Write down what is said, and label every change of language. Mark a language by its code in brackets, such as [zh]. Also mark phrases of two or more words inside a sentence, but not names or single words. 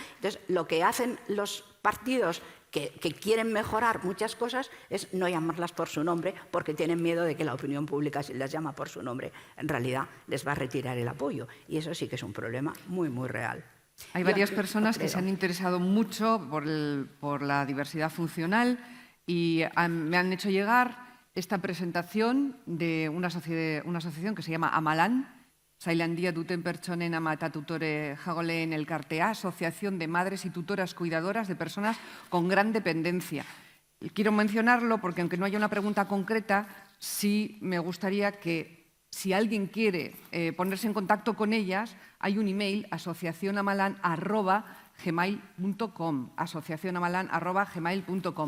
[es] Entonces, lo que hacen los partidos que quieren mejorar muchas cosas es no llamarlas por su nombre, porque tienen miedo de que la opinión pública, si las llama por su nombre, en realidad les va a retirar el apoyo. Y eso sí que es un problema muy, muy real. Hay varias personas que se han interesado mucho por la diversidad funcional y me han hecho llegar esta presentación de una asociación que se llama Amalan, Zailandia duten pertsonen ama eta tutore jagoleen elkartea, Asociación de Madres y Tutoras Cuidadoras de Personas con Gran Dependencia. Quiero mencionarlo porque, aunque no haya una pregunta concreta, sí me gustaría que, si alguien quiere ponerse en contacto con ellas, hay un email, asociacionamalan@gmail.com, asociacionamalan@gmail.com.